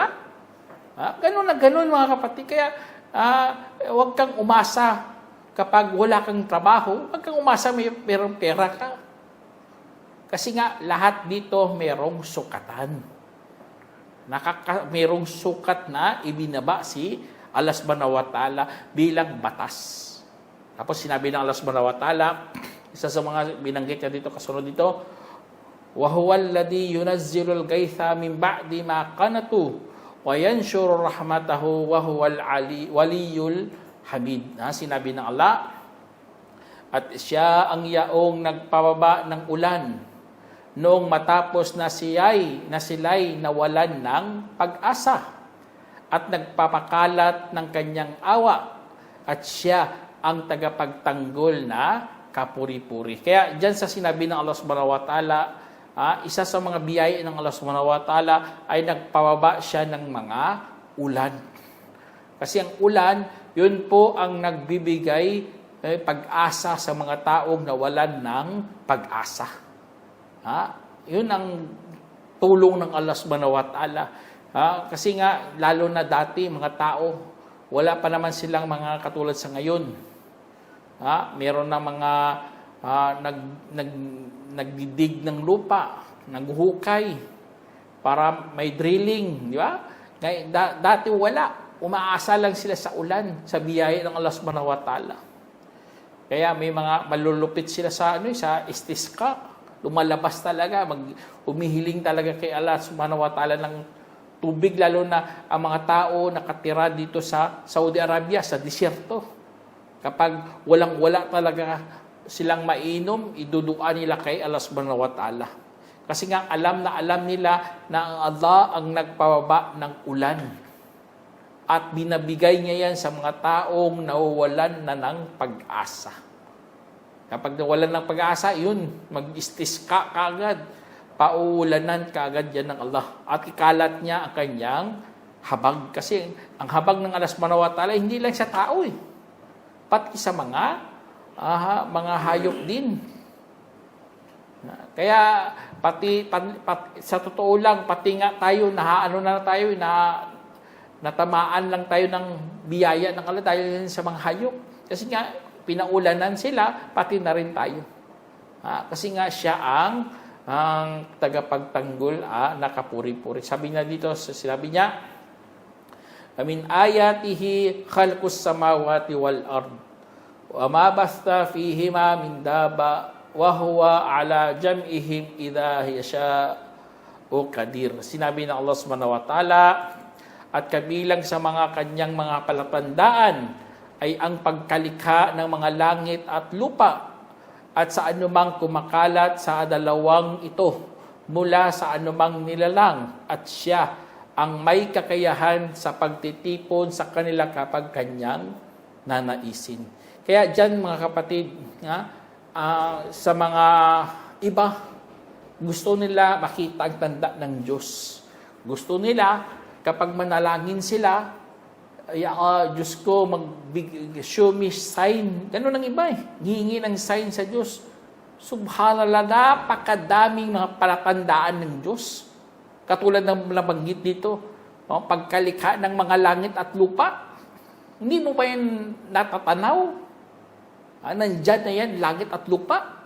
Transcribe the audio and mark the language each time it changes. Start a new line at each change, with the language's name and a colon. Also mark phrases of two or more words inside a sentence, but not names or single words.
Filipino: Ganun na ganun mga kapatid. Kaya, huwag kang umasa kapag wala kang trabaho. Huwag kang umasa mayroong pera ka. Kasi nga, lahat dito mayroong sukatan. Mayroong sukat na ibinaba si Allah
Arabic: سبحانه وتعالى
Filipino: bilang batas. Tapos sinabi ng Allah
Arabic: سبحانه وتعالى,
Filipino: isa sa mga binanggit niya dito, kasunod dito,
Arabic: وَهُوَ الَّذِي يُنَزِّلُ الْغَيْثَ مِنْ بَعْدِ مَا قَنَطُوا وَيَنْشُرُ رَحْمَتَهُ وَهُوَ الْوَلِيُّ الْحَمِيدُ.
Filipino: Sinabi ng Allah, at siya ang yaong nagpababa ng ulan noong matapos na sila'y nawalan ng pag-asa at nagpapakalat ng kanyang awa at siya ang tagapagtanggol na kapuri-puri. Kaya dyan sa sinabi ng Allah
Arabic: سبحانه وتعالى,
Filipino: isa sa mga biyaya ng Allah
Arabic: سبحانه وتعالى
Filipino: ay nagpababa siya ng mga ulan. Kasi ang ulan, yun po ang nagbibigay pag-asa sa mga taong nawalan ng pag-asa. Yun ang tulong ng Allah
Arabic: سبحانه وتعالى.
Filipino: Kasi nga, lalo na dati, mga tao, wala pa naman silang mga katulad sa ngayon. Meron na mga nagdidig ng lupa, naghuhukay, para may drilling, di ba? Dati wala. Umaasa lang sila sa ulan, sa biyaya ng Allah
Arabic: سبحانه وتعالى.
Filipino: Kaya may mga malulupit sila sa istisqa. Lumalabas talaga, humihiling talaga kay Allah
Arabic: سبحانه وتعالى
Filipino: ng tubig, lalo na ang mga tao nakatira dito sa Saudi Arabia, sa disyerto. Kapag walang-wala talaga silang mainom, idudua nila kay Allah
Arabic: سبحانه وتعالى.
Filipino: Kasi nga alam na alam nila na ang Allah ang nagpababa ng ulan. At binabigay niya yan sa mga taong nawawalan na ng pag-asa. Kapag nawalan ng pag-asa, yun, mag-istisqa kaagad. Pauulanan kaagad yan ng Allah. At ikalat niya ang kanyang habag. Kasi ang habag ng Allah
Arabic: سبحانه وتعالى,
Filipino: hindi lang sa tao eh. Pati sa mga hayop din. Kaya pati sa totoo lang, pati nga tayo, natamaan lang tayo ng biyaya ng Allah dahil sa mga hayop. Kasi nga, pinaulanan sila, pati na rin tayo. Kasi nga siya ang tagapagtanggol na kapuri-puri. Sabi niya dito, sinabi niya,
Arabic: من آياته خلق السماوات والأرض وما بث فيهما من دابة وهو على جمعهم إذا يشاء قدير.
Filipino: Sinabi ng Allah
Arabic: سبحانه وتعالى,
Filipino: at kabilang sa mga kanyang mga palatandaan ay ang pagkalikha ng mga langit at lupa at sa anumang kumakalat sa dalawang ito mula sa anumang nilalang, at siya ang may kakayahan sa pagtitipon sa kanila kapag kanyang nanaisin. Kaya dyan mga kapatid, sa mga iba, gusto nila makita ang tanda ng Diyos. Gusto nila kapag manalangin sila, Diyos ko,
English: show me sign.
Filipino: Ganun ang iba eh. Hihingi ng sign sa Diyos. Subhanallah, napakadaming mga palatandaan ng Diyos. Katulad ng nabanggit dito, pagkalikha ng mga langit at lupa. Hindi mo pa yan natatanaw? Nandyan na yan, langit at lupa.